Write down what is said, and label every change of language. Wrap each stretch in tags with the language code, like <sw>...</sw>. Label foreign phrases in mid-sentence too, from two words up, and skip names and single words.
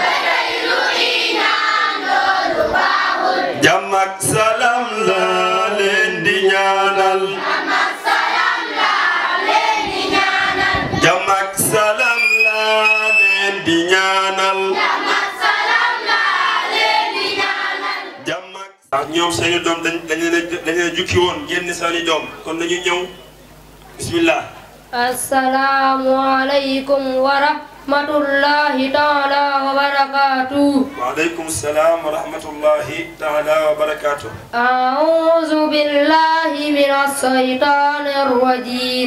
<wo>jàmm ak salaam la leen di ñaanal jàmm ak salaam la leen di ñaanal jàmm ak ñoom seeni doom dañ leen a jukki woon génn seeni doom kon dañu ñëw bismillah</wo> <ar>السلام عليكم ورحمة الله تعالى وبركاته. وعليكم السلام ورحمة الله تعالى وبركاته. أعوذ بالله من الشيطان الرجيم.</ar>